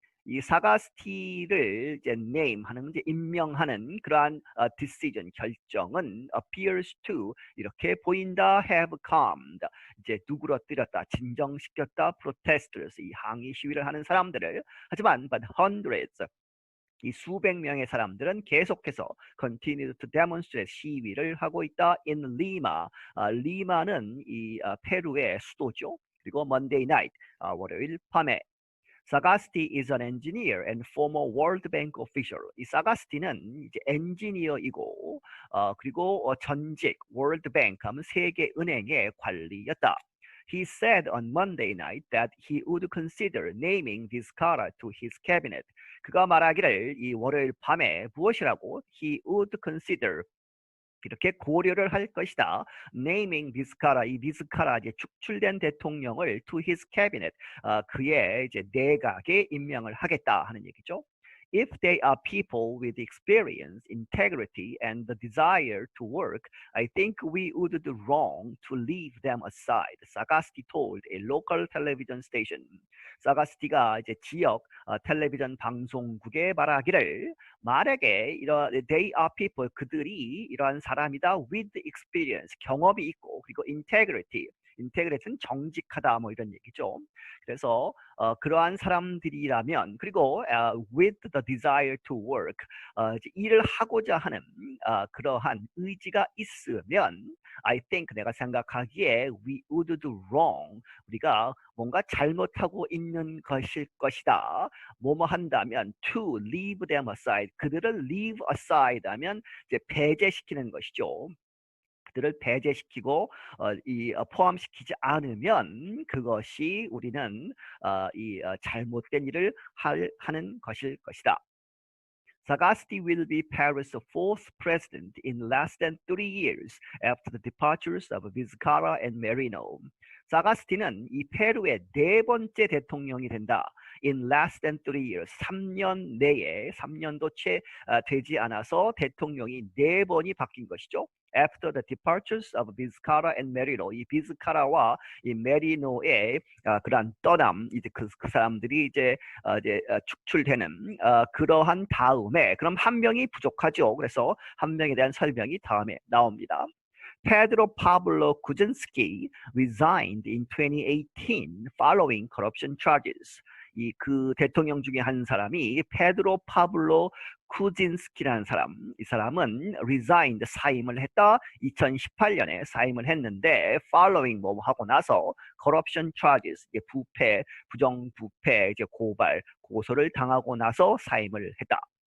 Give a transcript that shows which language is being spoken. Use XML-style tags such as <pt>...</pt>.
<ko>이 사가스티를 이제 name 하는 이제 임명하는 그러한 decision 결정은</ko> <en>appears to</en> <ko>이렇게 보인다</ko> <en>have calmed</en> <ko>이제 누그러뜨렸다 진정시켰다 protesters 이 항의 시위를 하는 사람들을 하지만</ko> <en>but hundreds</en> <ko>이 수백 명의 사람들은 계속해서</ko> <en>continue to demonstrate</en> <ko>시위를 하고 있다</ko> <en>in Lima.</en> <ko>리마는 이 페루의 수도죠. 그리고</ko> <en>Monday night</en> <ko>월요일 밤에</ko> <en>Sagasti is an engineer and former World Bank official.</en> <ko>이 사가스티는 이제 엔지니어이고 그리고 전직 World Bank 하면 세계은행의 관리였다.</ko> <en>He said on Monday night that he would consider naming Vizcarra to his cabinet.</en> <ko>그가 말하기를 이 월요일 밤에 무엇이라고?</ko> <en>He would consider</en> <ko>이렇게 고려를 할 것이다.</ko> <en>Naming Vizcarra,</en> <ko>이 비스카라 이제 축출된 대통령을</ko> <en>to his cabinet,</en> <ko>그의 이제 내각에 임명을 하겠다 하는 얘기죠.</ko> <en>If they are people with experience, integrity, and the desire to work, I think we would do wrong to leave them aside. Sagasti told a local television station.</en> <ko>사가스티가 이제 지역 텔레비전 방송국에 말하기를 만약에 이런</ko> <en>they are people</en> <ko>그들이 이러한 사람이다</ko> <en>with experience</en> <ko>경험이 있고 그리고 integrity는 정직하다 뭐 이런 얘기죠. 그래서 그러한 사람들이라면 그리고</ko> <en>with the desire to work</en> <ko>이제 일을 하고자 하는 그러한 의지가 있으면</ko> <en>I think</en> <ko>내가 생각하기에</ko> <en>we would do wrong</en> <ko>우리가 뭔가 잘못하고 있는 것일 것이다. 뭐뭐 한다면</ko> <en>to leave them aside</en> <ko>그들을</ko> <en>leave aside</en> <ko>하면 이제 배제시키는 것이죠. 그들을 배제시키고 포함시키지 않으면 그것이 우리는 잘못된 일을 하는 것일 것이다.</ko> <en>Sagasti will be Paris' fourth president in less than 3 years after the departures of Vizcarra and Merino.</en> <ko>사가스티는 이 페루의 네 번째 대통령이 된다.</ko> <en>In less than 3 years,</en> <ko>3년 내에 3년도 채 되지 않아서 대통령이 네 번이 바뀐 것이죠.</ko> <en>After the departures of Vizcarra and Merino,</en> <ko>이 비스카라와 이 메리노의 그러한 떠남, 이제 그 사람들이 이제 축출되는 그러한 다음에 그럼 한 명이 부족하죠. 그래서 한 명에 대한 설명이 다음에 나옵니다.</ko> <en>Pedro Pablo Kuczynski resigned in 2018 following corruption charges.</en> <ko>그 대통령 중에 한 사람이 페드로 파블로 쿠진스키라는 사람, 이 사람은 resigned 사임을 했다. 2018년에 사임을 했는데 following 뭐 하고 나서</ko> <en>corruption charges</en> <ko>이제 부정부패 이제 고소를 당하고 나서 사임을 했다.</ko>